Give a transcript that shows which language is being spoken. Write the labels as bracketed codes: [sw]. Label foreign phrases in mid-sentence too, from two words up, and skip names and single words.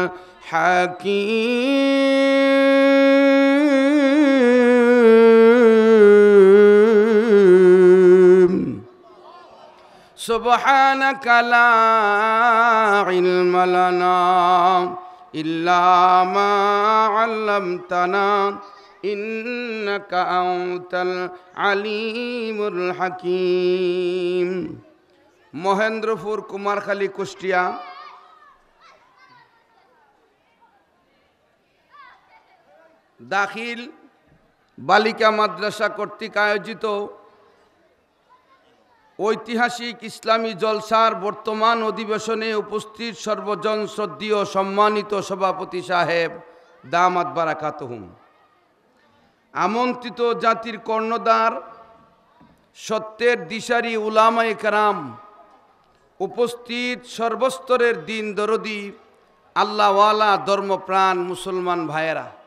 [ar] حكيم سبحانك لا علم لنا إلا ما علمتنا إنك أنت العليم الحكيم. [bn] মহেন্দ্রপুর কুমারখালী কুষ্টিয়া দাখিল বালিকা মাদ্রাসা কর্তৃক আয়োজিত ঐতিহাসিক ইসলামী জলসার বর্তমান অধিবেশনে উপস্থিত সর্বজন শ্রদ্ধেয় সম্মানিত সভাপতি সাহেব [ar] دامت بركاتهم, [bn] আমন্ত্রিত জাতির কর্ণধার সত্যের দিশারি উলামায়ে কেরাম, উপস্থিত সর্বস্তরের দিন দরদি আল্লাহওয়ালা ধর্মপ্রাণ মুসলমান ভাইয়েরা,